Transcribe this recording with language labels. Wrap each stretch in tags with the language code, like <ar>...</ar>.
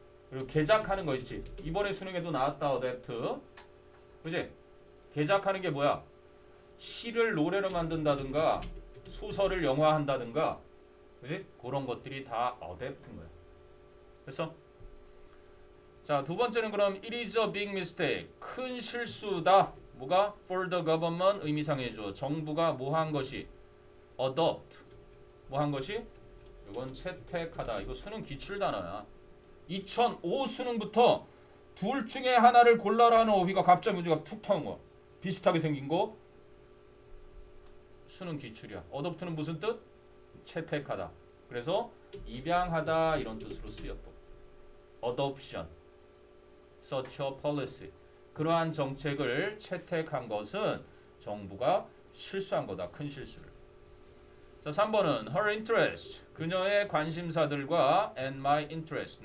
<ko>그리고 개작하는 거 있지. 이번에 수능에도 나왔다. 어댑트. 그지? 개작하는 게 뭐야? 시를 노래로 만든다든가 소설을 영화한다든가 그지? 그런 것들이 다 어댑트인 거야. 됐어? 자, 두 번째는 그럼</ko> <en>it is a big mistake.</en> <ko>큰 실수다. 뭐가?</ko> <en>for the government</en> <ko>의미상 해줘. 정부가 뭐 한 것이? adopt. 뭐 한 것이? 이건 채택하다. 이거 수능 기출 단어야. 2005 수능부터 둘 중에 하나를 골라라는 어휘가 갑자기 문제가 툭 터는 거야. 비슷하게 생긴 거. 수능 기출이야. adopt는 무슨 뜻? 채택하다. 그래서 입양하다 이런 뜻으로 쓰였고.</ko> <en>adoption. such a policy.</en> <ko>그러한 정책을 채택한 것은 정부가 실수한 거다. 큰 실수를. 자, 3번은</ko> <en>her interest.</en> <ko>그녀의 관심사들과</ko> <en>and my interest.</en>